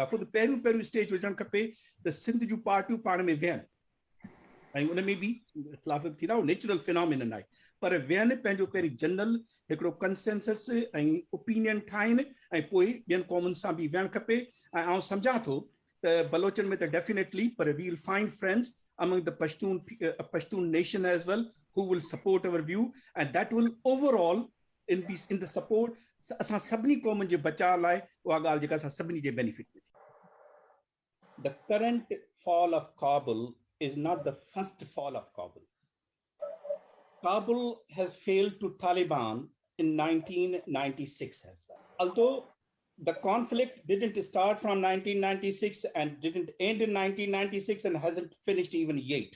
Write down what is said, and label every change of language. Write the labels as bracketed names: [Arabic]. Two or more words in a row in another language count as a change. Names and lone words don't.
[Sindhi] ख़ुदि पहिरियों स्टेज हुजणु खपे त सिंध जूं पार्टियूं पाण में वेहनि ऐं उन में बि इख़्तिलाफ़ थींदा, उहो [English] natural phenomenon [Sindhi] आहे, पर वेहनि, पंहिंजो पहिरीं जनरल हिकिड़ो कंसेंसस ऐं ओपिनियन ठाहिनि ऐं पोइ ॿियनि क़ौमुनि सां बि वेहणु खपे। ऐं आउं सम्झां थो त बलोचनि में त [English] डेफिनेटली, पर we will find friends among the Pashtun nation as well who will support our view, and that will overall in the support [Sindhi] असां सभिनी क़ौमुनि जे बचाव लाइ उहा ॻाल्हि जेका असां सभिनी जे बेनिफिट में थी. [English] The current fall of Kabul is not the first fall of Kabul. Kabul has failed to Taliban in 1996 as well. Although the conflict didn't start from 1996 and didn't end in 1996 and hasn't finished even yet.